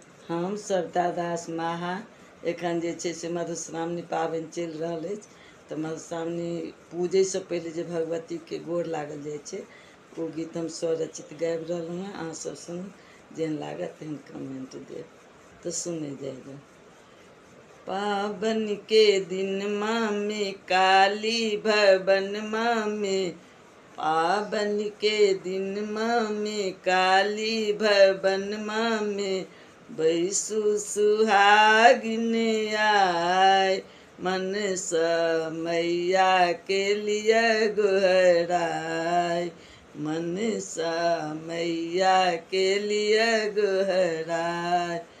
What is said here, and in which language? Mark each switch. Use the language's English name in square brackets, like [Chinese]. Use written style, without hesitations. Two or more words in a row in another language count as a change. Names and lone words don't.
[Maithili] हम श्रद्धा दास माहा एखन जे छै से मधुश्रावणी पाबनि चलि रहल अछि तऽ मधुश्रावणी पूजैसँ पहिले जे भगवतीके गोर लागल जाइ छै ओ गीत हम स्वरचित गाबि रहलहुँ हेँ। अहाँसभ सुनू, जेहन लागत तेहन कमेंट देब। तऽ सुने जाइए। पाबन के दिन में काली भवन में, पाबन के दिन में काली भवन में बैसु सुहागिन आय, मन स मैया के लिए गोहराय, मन स मैया के लिए गोहराय।